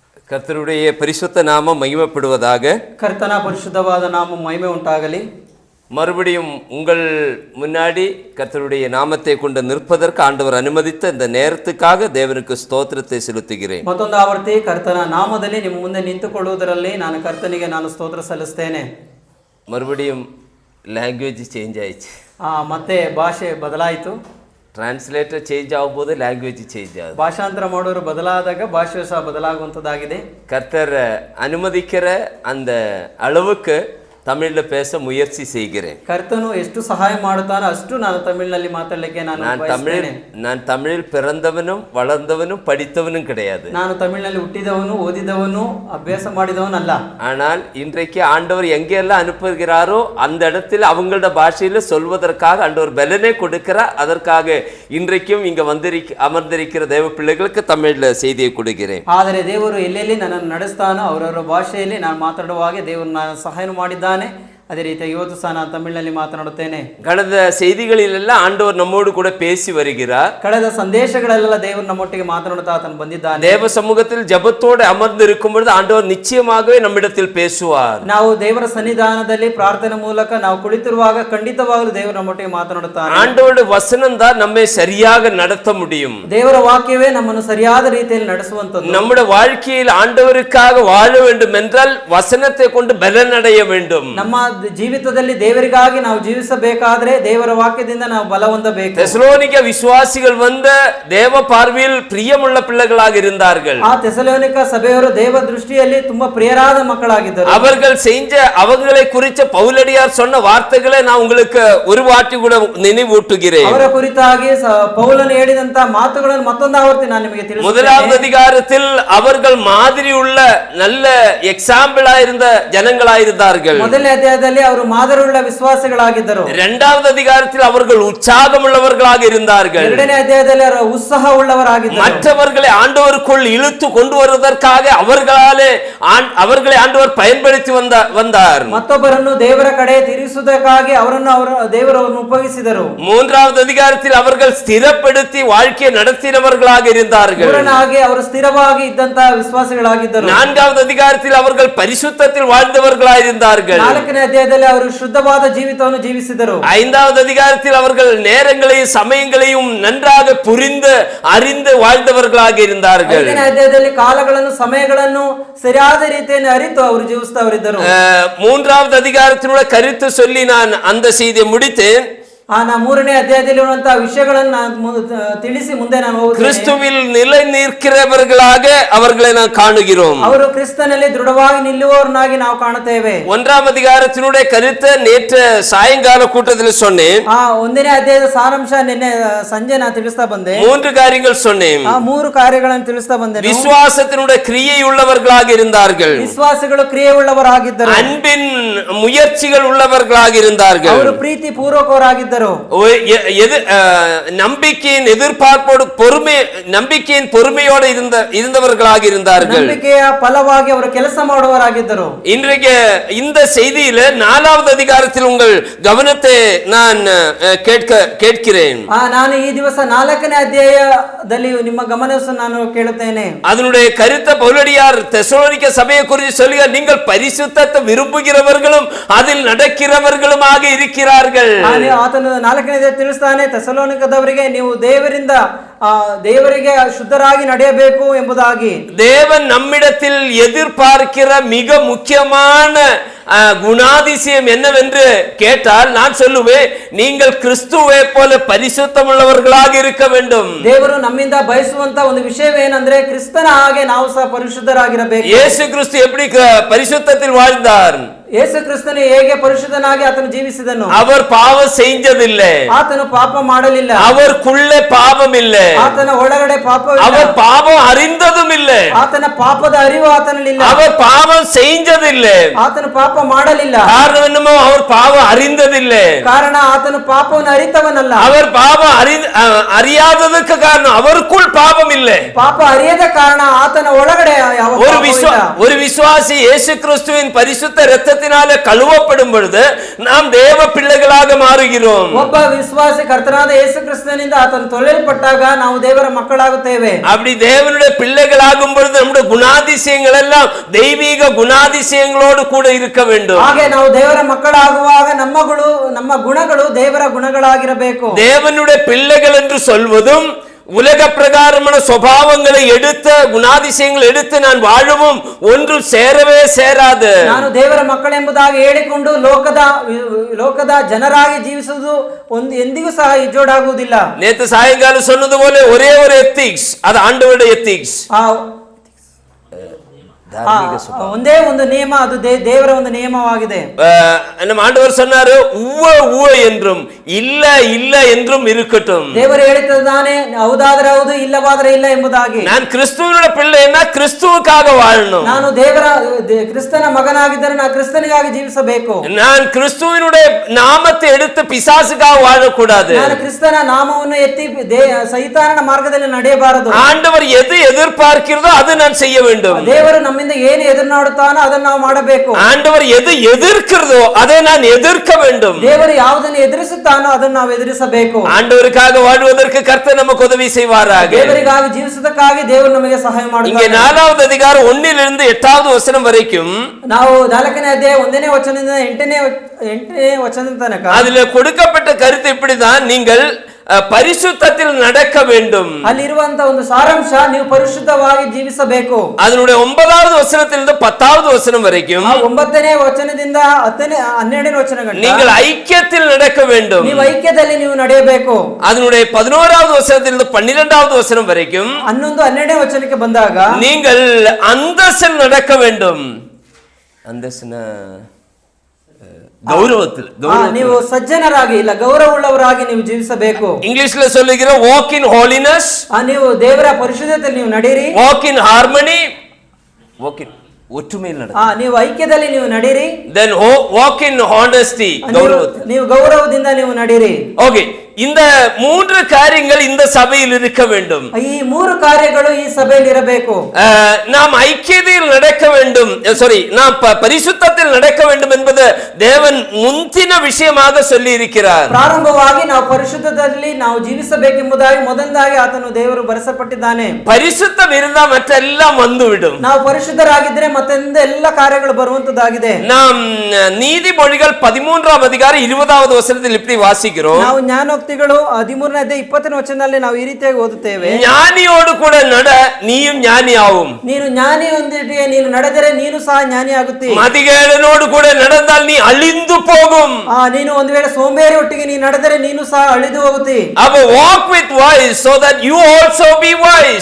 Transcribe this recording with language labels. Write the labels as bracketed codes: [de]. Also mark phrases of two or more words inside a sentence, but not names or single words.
[ta] கர்த்தருடைய பரிசுத்த நாமம் மகிமைப்படுவதாக. [kn] ಕರ್ತನ ಪರಿಶುದ್ಧವಾದ ನಾಮ ಮಹಿಮೆ ಉಂಟಾಗಲಿ. [ta] மறுபடியும் உங்கள் முன்னாடி கர்த்தருடைய நாமத்தை கொண்டு நிற்பதற்கு ஆண்டவர் அனுமதித்த இந்த நேரத்துக்காக தேவனுக்கு ಸ್ತೋತ್ರத்தை செலுத்துகிறேன். [kn] ಮತ್ತೊಂದು ಆವರ್ತಿ ಕರ್ತನ ನಾಮದಲ್ಲಿ ನಿಮ್ಮ ಮುಂದೆ ನಿಂತುಕೊಳ್ಳುವುದರಲ್ಲಿ ನಾನು ಕರ್ತನಿಗೆ ಸ್ತೋತ್ರ ಸಲ್ಲಿಸ್ತೇನೆ. மறுபடியும் [en] language change [kn] ಆಯಿತು. ಮತ್ತೆ ಭಾಷೆ ಬದಲಾಯಿತು. [en] translator change [kn] ಆಗುವುದು, [en] language change [kn] ಆಗುದು. ಭಾಷಾಂತರ ಮಾಡೋರು ಬದಲಾದಾಗ ಭಾಷೆಯು ಸಹ ಬದಲಾಗುವಂಥದ್ದಾಗಿದೆ. [ta] கர்த்தர் அனுமதிக்கிற அந்த அளவுக்கு தமிழ்ல பேச முயற்சி செய்கிறேன். [kn] ಕರ್ತನು ಎಷ್ಟು ಸಹಾಯ ಮಾಡುತ್ತಾನೋ ಅಷ್ಟು ನಾನು ತಮಿಳಿನಲ್ಲಿ ಮಾತಾಡಲಿಕ್ಕೆ [ta] நான் தமிழில் பிறந்தவனும் வளர்ந்தவனும் படித்தவனும் கிடையாது. [kn] ನಾನು ತಮಿಳಿನಲ್ಲಿ ಹುಟ್ಟಿದವನು, ಓದಿದವನು, ಅಭ್ಯಾಸ ಮಾಡಿದವನಲ್ಲ. [ta] ஆனால் இன்றைக்கு ஆண்டவர் எங்கெல்லாம் அனுப்புகிறாரோ அந்த இடத்தில் அவங்களோட பாஷையில சொல்வதற்காக ஆண்டவர் பலனை கொடுக்கிறார். அதற்காக இன்றைக்கும் இங்க அமர்ந்திருக்கிற தேவ பிள்ளைகளுக்கு தமிழ்ல செய்தியை கொடுக்கிறேன். [kn] ಆದರೆ ದೇವರು ಎಲ್ಲೆಲ್ಲಿ ನನ್ನನ್ನು ನಡೆಸ್ತಾನೋ ಅವರವರ ಭಾಷೆಯಲ್ಲಿ ನಾನು ಮಾತಾಡುವಾಗ ದೇವರು ನಾನು ಸಹಾಯ ಮಾಡಿದ್ದಾನೆ. ಅದೇ ರೀತಿ ಇವತ್ತು ಸಹ ನಾನು ತಮಿಳಿನಲ್ಲಿ ಮಾತನಾಡುತ್ತೇನೆ. [ta] ಕಳೆದ செய்திகளிலெல்லாம் ஆண்டவர் நம்மோடு கூட பேசி வருகிறார். [kn] ಕಳೆದ ಸಂದೇಶಗಳೆಲ್ಲ ದೇವರು ನಮ್ಮೊಟ್ಟಿಗೆ ಮಾತನಾಡುತ್ತಾ ಆತನು ಬಂದಿದ್ದಾನೆ. [ta] தேவ சமூகத்தில் ஜெபத்தோடு அமர்ந்து இருக்கும் பொழுது ஆண்டவர் நிச்சயமாகவே நம்மிடத்தில் பேசுவார். [kn] ನಾವು ದೇವರ ಸನ್ನಿಧಾನದಲ್ಲಿ ಪ್ರಾರ್ಥನೆ ಮೂಲಕ ನಾವು ಕುಳಿತಿರುವಾಗ ಖಂಡಿತವಾಗಲೂ ದೇವರು ನಮ್ಮೊಟ್ಟಿಗೆ ಮಾತನಾಡುತ್ತಾನೆ. [ta] ஆண்டவருடைய வசனம் தான் நம்மை சரியாக நடத்த முடியும். [kn] ದೇವರ ವಾಕ್ಯವೇ ನಮ್ಮನ್ನು ಸರಿಯಾದ ರೀತಿಯಲ್ಲಿ ನಡೆಸುವಂತದ್ದು. [ta] நம்முடைய வாழ்க்கையில் ஆண்டவருக்காக வாழ வேண்டும் என்றால் வசனத்தை கொண்டு பலனடைய வேண்டும். [kn] ನಮ್ಮ ಜೀವಿತದಲ್ಲಿ ದೇವರಿಗಾಗಿ ನಾವು ಜೀವಿಸಬೇಕಾದ್ರೆ ದೇವರ ವಾಕ್ಯದಿಂದ ನಾವು ಬಲ ಹೊಂದಬೇಕು. [ta] தெசலோனிக்க விசுவாசிகள் தேவ பார்வையில் பிரியமுள்ள பிள்ளைகளாக இருந்தார்கள். [kn] ಆ ತೆಸಲೋನಿಕ ಸಭೆಯವರು ದೇವ ದೃಷ್ಟಿಯಲ್ಲಿ ತುಂಬಾ ಪ್ರಿಯರಾದ ಮಕ್ಕಳಾಗಿದ್ದರು. [ta] அவர்கள் செஞ்ச அவங்களை குறித்த பவுலடியார் சொன்ன வார்த்தைகளை நான் உங்களுக்கு ஒரு வாட்டி கூட நினைவூட்டுகிறேன். [kn] ಅವರ ಕುರಿತಾಗಿ ಪೌಲನು ಹೇಳಿದಂತ ಮಾತುಗಳನ್ನು ಮತ್ತೊಂದು ಆವರ್ತಿ ನಾನು ನಿಮಗೆ ತಿಳಿಸುತ್ತೇನೆ. [ta] முதலாவது அதிகாரத்தில் அவர்கள் மாதிரி உள்ள நல்ல எக்ஸாம்பிளா இருந்த ஜனங்களா இருந்தார்கள். [kn] ಮೊದಲನೇ ಅಧ್ಯಾಯದಲ್ಲಿ ಅವರು ಮಾದರಿಯುಳ್ಳ ವಿಶ್ವಾಸಿಗಳಾಗಿದ್ದರು. [ta] இரண்டாவது அதிகாரத்தில் அவர்கள் உற்சாகம் உள்ளவர்களாக இருந்தார்கள். [kn] ಎರಡನೇ ಅಧ್ಯಾಯದಲ್ಲಿ ಅವರು ಉತ್ಸಾಹ ಉಳ್ಳವರಾಗಿದ್ದರು. [ta] மற்றவர்களை ஆண்டவருக்குள் இழுத்து கொண்டு வருவதற்காக அவர்களை ஆண்டவர் பயன்படுத்தி வந்தார். [kn] ಮತ್ತೊಬ್ಬರನ್ನು ದೇವರ ಕಡೆ ತಿರುಗಿಸುವುದಕ್ಕಾಗಿ ದೇವರನ್ನು ಉಪಯೋಗಿಸಿದರು. [ta] மூன்றாவது அதிகாரத்தில் அவர்கள் ஸ்திரப்படுத்தி வாழ்க்கையை நடத்தினவர்களாக இருந்தார்கள். [kn] ಮೂರನಾಗಿ ಅವರು ಸ್ಥಿರವಾಗಿ ಇದ್ದಂತ ವಿಶ್ವಾಸಿಗಳಾಗಿದ್ದರು. [ta] நான்காவது அதிகாரத்தில் அவர்கள் பரிசுத்தத்தில் வாழ்ந்தவர்களாக இருந்தார்கள். [kn] ನಾಲ್ಕನೇ ಅಧ್ಯಾಯದಲ್ಲಿ ಅವರು ಶುದ್ಧವಾದ ಜೀವಿತವನ್ನು ಜೀವಿಸಿದರು. [ta] ஐந்தாவது அதிகாரத்தில் அவர்கள் நேரங்களையும் சமயங்களையும் நன்றாக புரிந்து அறிந்து வாழ்ந்தவர்களாக இருந்தார்கள். [kn] ಐದನೇ ಅಧ್ಯಾಯದಲ್ಲಿ ಕಾಲಗಳನ್ನು ಸಮಯಗಳನ್ನು ಸರಿಯಾದ ರೀತಿಯಲ್ಲಿ ಅರಿತು ಅವರು ಜೀವಿಸುತ್ತವರಿದ್ದರು. [ta] மூன்றாவது அதிகாரத்தினுடைய கருத்து சொல்லி நான் அந்த செய்தியை முடித்தேன். [kn] ಮೂರನೇ ಅಧ್ಯಾಯದಲ್ಲಿರುವಂತಹ ವಿಷಯಗಳನ್ನು ತಿಳಿಸಿ ಮುಂದೆ ನಾನು ಹೋಗುತ್ತೇನೆ. [ta] கிறிஸ்துவில் நிலை நிற்கிறவர்களாக அவர்களை நாம் காணுகிறோம். [kn] ಅವರು ಕ್ರಿಸ್ತನಲ್ಲಿ ದೃಢವಾಗಿ ನಿಲ್ಲುವವರನ್ನಾಗಿ ನಾವು ಕಾಣುತ್ತೇವೆ. [ta] ஒன்றாம் அதிகாரத்தினுடைய கருத்தை நேற்று சாயங்கால கூட்டத்தில் சொன்னேன். [kn] ಒಂದನೇ ಅಧ್ಯಾಯದ ಸಾರಾಂಶ ನಿನ್ನೆ ಸಂಜೆ ನಾನು ತಿಳಿಸ್ತಾ ಬಂದೆ. [ta] மூன்று காரியங்கள் சொன்னேன். [kn] ಮೂರು ಕಾರ್ಯಗಳನ್ನು ತಿಳಿಸ್ತಾ ಬಂದೆ. [ta] விசுவாசத்தினுடைய கிரியை உள்ளவர்களாக இருந்தார்கள். [kn] ವಿಶ್ವಾಸಗಳು ಕ್ರಿಯೆ ಉಳ್ಳವರಾಗಿದ್ದರು. [ta] அன்பின் முயற்சிகள் உள்ளவர்களாக இருந்தார்கள். [kn] ಅವರು ಪ್ರೀತಿ ಪೂರ್ವಕರಾಗಿದ್ದರು. [ta] நம்பிக்கையின் எதிர்பார்ப்போடு நம்பிக்கையின் பொறுமையோடு இருந்தவர்களாக இருந்தார்கள். [kn] ನಂಬಿಕೆಯ ಫಲವಾಗಿ ಅವರು ಕೆಲಸ ಮಾಡುವವರಾಗಿದ್ದರು. [ta] இன்றைக்கு இந்த செய்தியில 4வது அதிகாரத்தில் உங்கள் கவனத்தை நான் கேட்கிறேன். [kn] ನಾನು ಈ ದಿವಸ 4ನೇ ಅಧ್ಯಾಯದಲ್ಲಿ ನಿಮ್ಮ ಗಮನವನ್ನು ನಾನು ಕೇಳುತ್ತೇನೆ. [ta] அதனுடைய கருத்தை பவுலடியார் தெசலோனிக்க சபையை குறித்து சொல்லுகிறார். நீங்கள் பரிசுத்தத்தை விரும்புகிறவர்களும் அதில் நடக்கிறவர்களுமாக இருக்கிறார்கள். [kn] ಆತನು 4ನೇ ಅಧ್ಯಾಯ ತಿಳಿಸ್ತಾನೆ, ತೆಸಲೋನಿಕದವರಿಗೆ ನೀವು ದೇವರಿಗೆ ಶುದ್ಧರಾಗಿ ನಡೆಯಬೇಕು ಎಂಬುದಾಗಿ. [ta] தேவன் நம்மிடத்தில் எதிர்பார்க்கிற மிக முக்கியமான குணாதிசயம் என்னவென்று கேட்டால் நான் சொல்லுவேன், நீங்கள் கிறிஸ்துவை போல பரிசுத்தம் உள்ளவர்களாக இருக்க வேண்டும். [kn] ದೇವರು ನಮ್ಮಿಂದ ಬಯಸುವಂತ ಒಂದು ವಿಷಯವೇನೆಂದರೆ ಕ್ರಿಸ್ತನ ಹಾಗೆ ನಾವು ಸಹ ಪರಿಶುದ್ಧರಾಗಿರಬೇಕು. [ta] ಯೇಸು கிறிஸ்து எப்படி பரிசுத்தத்தில் வாழ்ந்தார்? [kn] ಯೇಸು ಕ್ರಿಸ್ತನು ಹೇಗೆ ಪರಿಶುದ್ಧನಾಗಿ ಆತನು ಜೀವಿಸಿದನು? [ta] அவர் பாவம் செஞ்சதில்லை. [kn] ಆತನು ಪಾಪ ಮಾಡಲಿಲ್ಲ. [ta] அவருக்குள்ளே பாவம் இல்லை. [kn] ಆತನ ಒಳಗಡೆ ಪಾಪವಿಲ್ಲ. [ta] அவர் பாவம் அறிந்ததும் இல்லை. [kn] ಆತನ ಪಾಪದ ಅರಿವು ಆತನಲ್ಲಿಲ್ಲ. [ta] அவர் பாவம் செஞ்சதில்லை. [kn] ಆತನು ಪಾಪ ಮಾಡಲಿಲ್ಲ. [ta] காரணம் என்னமோ அவர் பாவம் அறிந்ததில்லை. [kn] ಕಾರಣ ಆತನು ಪಾಪವನ್ನು ಅರಿತವನಲ್ಲ. [ta] அவர் பாவம் அறியாததுக்கு காரணம் அவருக்குள் பாவம் இல்லை. [kn] ಪಾಪ ಅರಿಯದ ಕಾರಣ ಆತನ ಒಳಗಡೆ [ta] ஒரு விசுவாசி இயேசு கிறிஸ்துவின் பரிசுத்த இரத்தத்தை இரத்தத்தினாலே கழுவப்படும் பொழுது நாம் தேவ பிள்ளைகளாக மாறுகிறோம். [kn] ಒಬ್ಬ ವಿಶ್ವಾಸಿ ಕರ್ತನಾದ ಯೇಸು ಕ್ರಿಸ್ತನಿಂದ ಆತನು ತೊಳೆಯಲ್ಪಟ್ಟಾಗ ನಾವು ದೇವರ ಮಕ್ಕಳಾಗುತ್ತೇವೆ. [ta] அப்படி தேவனுடைய பிள்ளைகளாகும் பொழுது நம்முடைய குணாதிசயங்கள் எல்லாம் தெய்வீக குணாதிசயங்களோடு கூட இருக்க வேண்டும். [kn] ಹಾಗೆ ನಾವು ದೇವರ ಮಕ್ಕಳಾಗುವಾಗ ನಮ್ಮ ಗುಣಗಳು ದೇವರ ಗುಣಗಳಾಗಿರಬೇಕು. [ta] தேவனுடைய பிள்ளைகள் என்று சொல்வதும் உலக பிரகாரமான சுபாவங்களை எடுத்து குணாதிசயங்களை எடுத்து நான் வாழவும் ஒன்று சேரவே சேராது. [kn] ನಾನು ದೇವರ ಮಕ್ಕಳೆಂಬುದಾಗಿ ಹೇಳಿಕೊಂಡು ಲೋಕದ ಜನರಾಗಿ ಜೀವಿಸುವುದು ಎಂದಿಗೂ ಸಹ ಇಜೋಡಾಗುವುದಿಲ್ಲ. [ta] நேத்து சாயங்காலம் சொன்னது போல ஒரே ஒரு எத்திக்ஸ், அது ஆண்டவருடைய எத்திக்ஸ். [kn] ಒಂದೇ ಒಂದು ನಿಯಮ, ಅದು ದೇವರ ಒಂದು ನಿಯಮವಾಗಿದೆ. [ta] ನಮ್ಮ ಆண்டவர் சொன்னாரு உவ உவ என்றும் இல்ல இல்ல என்றும் இருக்கட்டும். [kn] ದೇವರು ಹೇಳುತ್ತಿದ್ದಾನೆ ಹೌದಾದರೆ ಹೌದು ಇಲ್ಲವಾದರೆ ಇಲ್ಲ ಎಂಬುದಾಗಿ. [ta] நான் கிறிஸ்துவனுடைய பிள்ளைன்னா கிறிஸ்துவுக்காக வாழணும். [kn] ನಾನು ಕ್ರಿಸ್ತನ ಮಗನಾಗಿದ್ದರೆ ನಾನು ಕ್ರಿಸ್ತನಿಗಾಗಿ ಜೀವಿಸಬೇಕು. [ta] நான் கிறிஸ்துவனுடைய நாமத்தை எடுத்து பிசாசுக்காக வாழக்கூடாது. [kn] ನಾನು ಕ್ರಿಸ್ತನ ನಾಮವನ್ನು ಎತ್ತಿ ಸೈತಾನನ ಮಾರ್ಗದಲ್ಲಿ ನಡೆಯಬಾರದು. [ta] ஆண்டவர் எது எதிர்பார்க்கிறதோ அது நான் செய்ய வேண்டும். [kn] ದೇವರು ನಮ್ಮಿಂದ ಏನು ಎದುರುನಾಡುತ್ತಾನೋ ಅದನ್ನು ನಾವು ಮಾಡಬೇಕು. [ta] ஆண்டவர் எது எதிர்க்கிறதோ அதை நான் எதிர்க்க வேண்டும். [kn] ದೇವರು ಯಾವುದನ್ನು ಎದುರಿಸುತ್ತಾನೋ ಅದನ್ನು ನಾವು ಎದುರಿಸಬೇಕು. [ta] ஆண்டவருக்காக வாழ்வதற்கு கர்த்தர் நமக்கு உதவி செய்வாராக. [kn] ದೇವರಿಗಾಗಿ ಜೀವಿಸುವುದಕ್ಕಾಗಿ ದೇವರು ನಮಗೆ ಸಹಾಯ ಮಾಡುತ್ತಾನೆ. [ta] இங்கே 4வது அதிகாரம் 1லிருந்து 8வது வசனம் வரைக்கும் [kn] ನಾವು 4ನೇ ಅಧ್ಯಾಯ 1ನೇ ವಚನದಿಂದ 8ನೇ ವಚನದ ತನಕ [ta] அதிலே கொடுக்கப்பட்ட கருத்து இப்படிதான், நீங்கள் பரிசுத்தத்தில் நடக்க வேண்டும். [kn] ಅಲ್ಲಿರುವಂತ ಒಂದು ಸಾರಾಂಶ, ನೀವು ಪರಿಶುದ್ಧವಾಗಿ ಜೀವಿಸಬೇಕು. [ta] அதனுடைய 9வது வசனத்திலிருந்து 10வது வசனம் வரைக்கும் [kn] 9ನೇ ವಚನದಿಂದ 12ನೇ ವಚನಗಳು [ta] நீங்கள் ஐக்கியத்தில் நடக்க வேண்டும். [kn] ನೀವು ಐಕ್ಯದಲ್ಲಿ ನೀವು ನಡೆಯಬೇಕು. [ta] அதனுடைய 11வது வசனத்திலிருந்து 12வது வசனம் வரைக்கும் [kn] 11 12ನೇ ವಚನಕ್ಕೆ ಬಂದಾಗ [ta] நீங்கள் அந்தஸ்தில் நடக்க வேண்டும். அந்தஸ்தின கௌரவத்தில் [kn] ನೀವು ಸಜ್ಜನರಾಗಿ ಇಲ್ಲ ಗೌರವವುಳ್ಳವರಾಗಿ ನೀವು ಜೀವಿಸಬೇಕು. [ta] ಇಂಗ್ಲಿಷ್ல சொல்லுகிற [en] walk in holiness, [kn] ನೀವು ದೇವರ ಪರಿಶುದ್ಧತೆಯಲ್ಲಿ ನೀವು ನಡೆಯಿರಿ. [en] walk in harmony, walk in [kn] ಒಟ್ಟುಮೇಲೆ ನಡೆ. ನೀವು ಐಕ್ಯದಲ್ಲಿ ನೀವು ನಡೆಯಿರಿ. [en] then walk in honesty, [kn] ನೀವು ಗೌರವದಿಂದ ನೀವು ನಡೆಯಿರಿ. ಓಕೆ, [ta] இந்த 3 காரியங்கள் இந்த சபையில் இருக்க வேண்டும். [kn] ಈ 3 ಕಾರ್ಯಗಳು ಈ ಸಭೆಯಲ್ಲಿ ಇರಬೇಕು. [ta] நாம் ஐக்கியத்தில் நடக்க வேண்டும், நாம் பரிசுத்தத்தில் நடக்க வேண்டும் என்பது தேவன் முந்தின விஷயமாக சொல்லி இருக்கிறார். [kn] ಪ್ರಾರಂಭವಾಗಿ ನಾವು ಪರಿಶುದ್ಧದಲ್ಲಿ ನಾವು ಜೀವಿಸಬೇಕೆಂಬುದಾಗಿ ಮೊದಲದಾಗಿ ಆತನು ದೇವರು ಬರೆಸಪಟ್ಟಿದ್ದಾನೆ. [ta] பரிசுத்தம் இருந்தா மற்றெல்லாம் வந்துவிடும். [kn] ನಾವು ಪರಿಶುದ್ಧರಾಗಿದ್ದರೆ ಮತ್ತೆಂದ ಎಲ್ಲ ಕಾರ್ಯಗಳು ಬರುವಂತದ್ದಾಗಿದೆ. [ta] நாம் நீதிமொழிகள் 13வது அதிகாரம் 20வது வசனத்தில் இப்படி வாசிக்கிறோம். [kn] ನಾವು ಜ್ಞಾನೋಕ್ತಿಗಳು 13ನೇ ಅಧ್ಯಾಯ 20ನೇ ವಚನದಲ್ಲಿ ನಾವು ಈ ರೀತಿಯಾಗಿ ಓದುತ್ತೇವೆ. [ta] ஞானியோடு கூட நட, நீயும் ஞானியாவும். [kn] ನೀನು ஞானிಯೊಂದಿಗೆ ನೀನು ನಡೆದರೆ ನೀನು ಸಹ ಜ್ಞಾನಿಯಾಗುತ್ತಿ. [ta] மதிகேடனோடு கூட நடந்தால் நீ அழிந்து போகும். [kn] ನೀನು ಒಂದು ವೇಳೆ ಸೋಂಬೇರಿ ಒಟ್ಟಿಗೆ ನೀನು ನಡೆದರೆ ನೀನು ಸಹ ಅಳಿದು ಹೋಗುತ್ತಿ. [en] அப்ப walk with wise so that you also be wise.